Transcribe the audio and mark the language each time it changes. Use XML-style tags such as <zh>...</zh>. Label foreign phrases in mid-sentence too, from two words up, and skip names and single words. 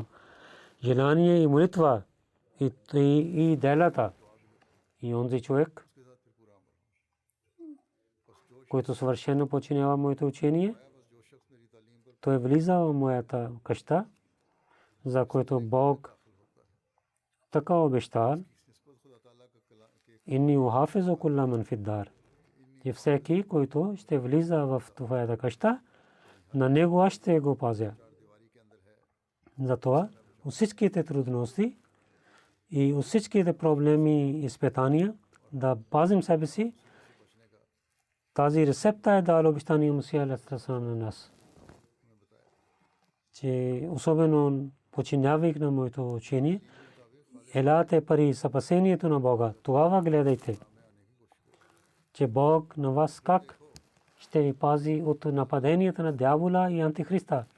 <bg>Желание и молитва и делата и онзи човек, който съвършено починява моето учение, той влиза в моята къща, за което Бог така обещал.</bg> <ar>إني أحافظ كل من في الدار.</ar> <bg>И всеки, който ще влиза в твоята къща, на него аз ще го пазя. Затова всичките трудности и всичките проблеми и изпитания да пазим себе си. Тази рецепта е дал обещания Масия</bg> <ar>عليه السلام</ar> <bg>на нас, че особено починявайки на моето учение, елате пари спасението на Бога. Това гледайте, че Бог на вас как ще ви пази от нападенията на дявола и антихриста.</bg>